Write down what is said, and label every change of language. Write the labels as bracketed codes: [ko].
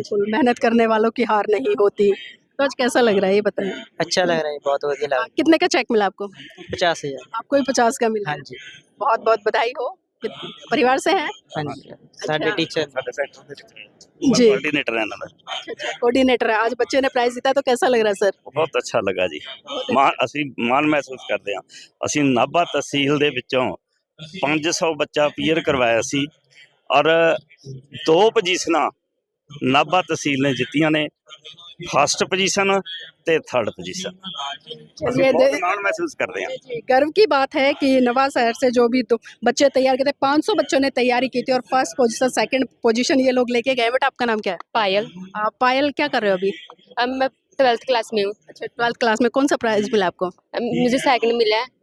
[hi] बिल्कुल, मेहनत करने वालों की हार नहीं होती। तो आज कैसा लग रहा है ये बताएं? अच्छा लग रहा है, बहुत बढ़िया लग रहा कितने का चेक मिला आपको? है। 50,000। आपको भी 50 का मिला हाँ है। जी, बहुत बहुत बधाई हो। परिवार से हैं? हाँ जी, साढ़े टीचर। जी, कोऑर्डिनेटर है ना मैं। अच्छा, कोऑर्डिनेटर है। आज बच्चे ने प्राइज जीता तो कैसा लग रहा है सर? [pa] ਬਹੁਤ ਅੱਛਾ ਲੱਗਾ ਜੀ ਅਸੀਂ ਮਾਣ ਮਹਿਸੂਸ ਕਰਦੇ ਹਾਂ ਅਸੀਂ ਨਾਭਾ ਤਹਿਸੀਲ ਦੇ ਵਿੱਚੋਂ 500 ਬੱਚਾ ਪੀਅਰ ਕਰਵਾਇਆ ਸੀ ਔਰ 2 ਪੋਜੀਸ਼ਨਾਂ ਨਾਭਾ ਤਹਿਸੀਲ ਨੇ ਜਿੱਤੀਆਂ ਨੇ ਫਸਟ ਪੋਜੀਸ਼ਨ ਤੇ ਥਰਡ ਪੋਜੀਸ਼ਨ ਅਸੀਂ [hi] ये [pa] ਬਹੁਤ ਮਾਣ ਮਹਿਸੂਸ ਕਰਦੇ ਹਾਂ [hi] जी, गर्व की बात है कि नवा शहर से जो भी तो बच्चे तैयार किए थे, 500 बच्चों ने तैयारी की थी और फर्स्ट पोजीशन, सेकंड पोजीशन ये लोग लेके गए। बेटा आपका नाम क्या है? पायल, पायल, क्या कर रहे हो अभी? अब मैं 12th क्लास में हूँ। अच्छा, 12th क्लास में। कौन सा प्राइज मिला आपको? मुझे सेकंड मिला है।